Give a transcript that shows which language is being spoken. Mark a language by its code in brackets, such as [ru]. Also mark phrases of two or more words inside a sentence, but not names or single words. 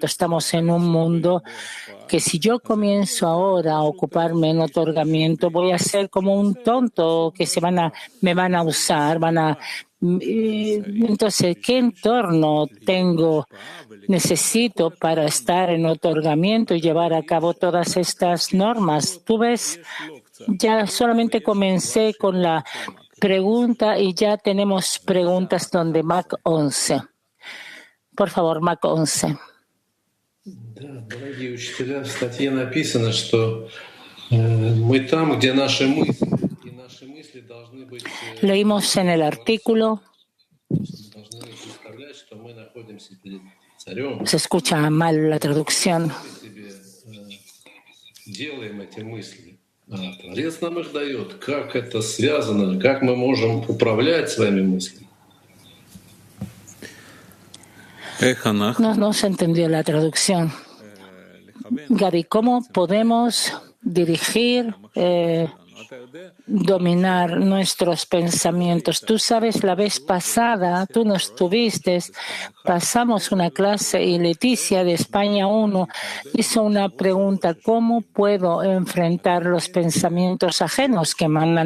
[es] Estamos en un mundo que si yo comienzo ahora a ocuparme en otorgamiento, voy a ser como un tonto que me van a usar, entonces, ¿qué entorno necesito para estar en otorgamiento y llevar a cabo todas estas normas? Tú ves, ya solamente comencé con la pregunta y ya tenemos preguntas donde Mac 11. Por favor, Mac 11. [ru] Да, дорогие учителя, в статье написано, что мы там, где наши мысли, и наши мысли должны быть... [es] Leímos en el artículo. [ru] Должны представлять, что мы находимся перед царем. [es] Se escucha mal la traducción. [ru] Делаем эти мысли. Творец нам их дает. Как это связано? Как мы можем управлять своими мыслями? [es] No se entendió la traducción. Gaby, ¿cómo podemos dirigir, dominar nuestros pensamientos? Tú sabes, la vez pasada, tú no estuviste, pasamos una clase y Leticia de España 1 hizo una pregunta: ¿cómo puedo enfrentar los pensamientos ajenos que mandan?